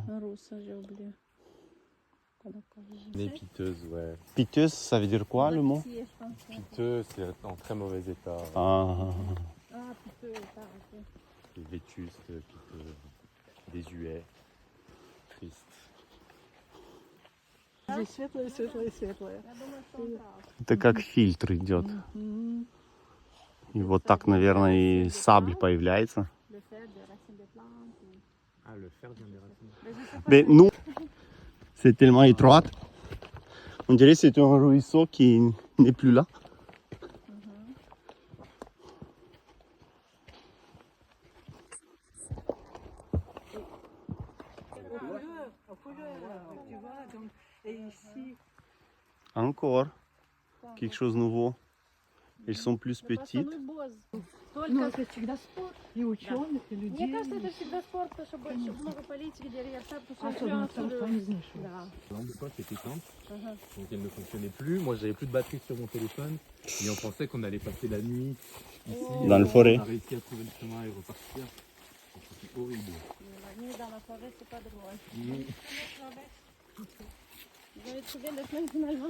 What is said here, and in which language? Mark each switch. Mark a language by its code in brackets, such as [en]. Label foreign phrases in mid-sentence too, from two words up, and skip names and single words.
[fr] hein, en rouge, ça, j'ai oublié. Nez piteuse, ouais. Piteuse, ça veut dire quoi le mot? Pitié, je pense. Piteux, c'est en très mauvais état. Ah. Ah, piteux, ça, ok. Vétuste, piteux, désuet, triste. [ru] Здесь светлое, светлое, светлое. Я думаю, что он прав. Это как фильтр идет. Мгм. И вот так, наверное, и сабль появляется. [fr] Le fait de racines de plantes. Ah, le fer vient des racines. Mais je sais pas. Mais nous, c'est tellement étroit On dirait que c'est un ruisseau qui n'est plus là. Aux couleurs, tu vois. Donc, et ici, Encore quelque chose de nouveau. Ils sont plus [ru] Да просто, [fr] petites. [ru] ну и боз. ну, Только, это всегда спорт. И ученых, и людей. мне кажется, это всегда спорт, потому что больше много политики, деревьев, потому что Особенно в Татарстане, знаешь. Да. [fr] La lampe de poche était éteinte, [ru] Ага. [fr] donc elle ne fonctionnait plus. Moi, j'avais plus de batterie sur mon téléphone. Et on pensait qu'on allait passer la nuit ici. Dans le forêt. On a réussi à trouver le chemin et repartir. Donc, c'était horrible. La nuit dans la forêt, c'est pas drôle. Mm. Vous avez trouvé le chemin finalement?